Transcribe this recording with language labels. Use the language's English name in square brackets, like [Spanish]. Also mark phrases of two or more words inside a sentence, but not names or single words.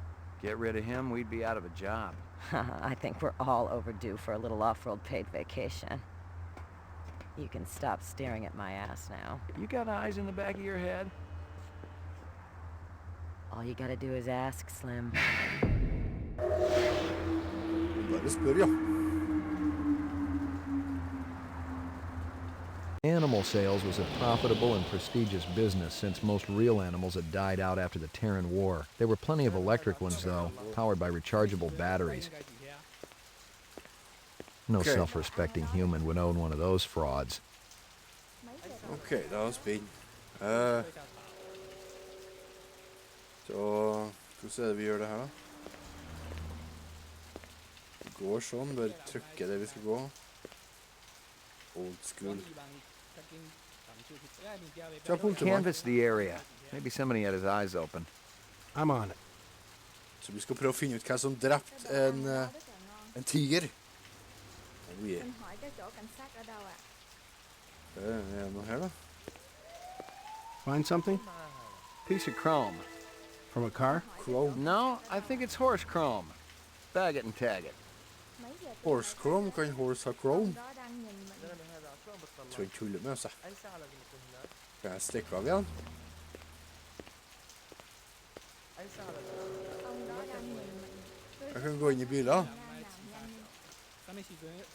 [English] Get rid of him, we'd be out of a job. I think we're all overdue for a little off-road paid vacation. You can stop staring at my ass now. You got eyes in the back of your head? All you gotta do is ask, Slim. [Norwegian] Bare spør, ja. [English] Animal sales was a profitable and prestigious business since most real animals had died out after the Terran War. There were plenty of electric ones, though, powered by rechargeable batteries. No self-respecting human would own one of those frauds. [Norwegian] Ok, da har vi spinn. Så, hvordan er det vi gjør det her da? Det går sånn, bare trykke det vi skal gå. [English] Old school. Canvass the area. Maybe somebody had his eyes open. I'm on it. [Norwegian] Så vi skal prøve å finne ut hva som drept en tiger. [English] Oh yeah. [Norwegian] Det er noe her da. [English] Find something? Piece of chrome. From a car? Chrome. No, I think it's horse chrome. Bag it and tag it. Horse chrome, [Norwegian] kan horse ha chrome? Tror jeg tuller med altså. Kan jeg stikke av igjen? Jeg kan gå inn i bilen. Oi.